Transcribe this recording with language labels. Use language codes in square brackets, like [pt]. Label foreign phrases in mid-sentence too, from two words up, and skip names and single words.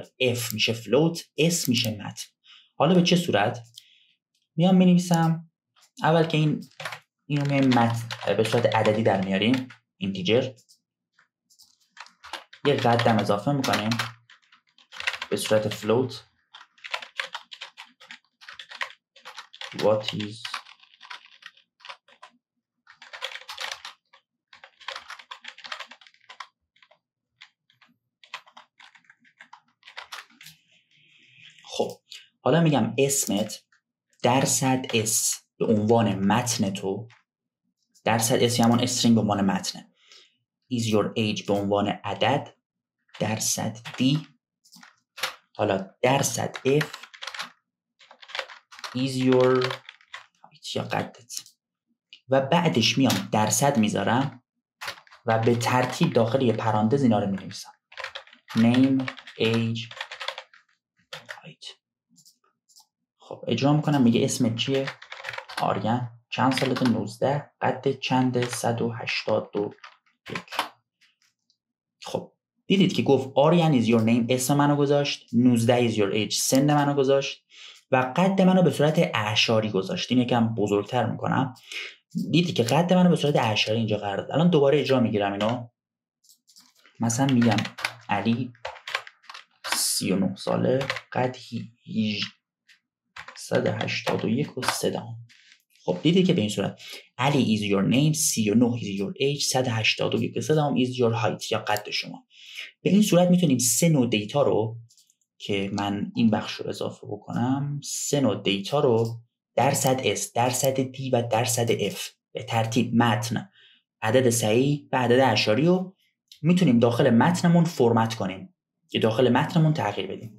[fa] F میشه فلوت، S میشه متن. حالا به چه صورت؟ میام مینویسم اول که اینو میایم متن به صورت عددی در میاریم، اینتیجر. یه قدم اضافه میکنیم به صورت فلوت. [en] What is [fa] خب حالا میگم اسمت درصد اس به عنوان متن تو، درصد اس همون استرینگ به عنوان متنه. [en] is your age [fa] به عنوان عدد، درصد D، حالا درصد F [en] is your [fa] یا قدت. و بعدش میام درصد میذارم و به ترتیب داخل یه پرانتز اینا رو مینویسم. [en] name age height. [fa] خب اجرا میکنم. میگه اسمت چیه؟ آریان. چند سالته؟ 19. قدت چنده؟ 181. خب دیدید که گفت آریان [en] is your name، [fa] اسم منو گذاشت. [en] 19 is your age، [fa] سن منو گذاشت. و قد منو به صورت اعشاری گذاشت. این یکم بزرگتر میکنم. دیدید که قد منو به صورت اعشاری اینجا قرار داد. الان دوباره اجرا میگیرم اینو. مثلا میگم علی 39 ساله، قد 181.3. خب دیدی که به این صورت علی [en] is your name، [fa] 39 [en] is your age، [fa] 181.3 [en] is your height [fa] یا قد شما. به این صورت میتونیم 3 نوع دیتا رو که من این بخش رو اضافه بکنم، 3 نوع دیتا رو درصد S، درصد D و درصد F به ترتیب متن، عدد صحیح و عدد اعشاری رو میتونیم داخل متنمون فرمت کنیم که داخل متنمون تغییر بدیم.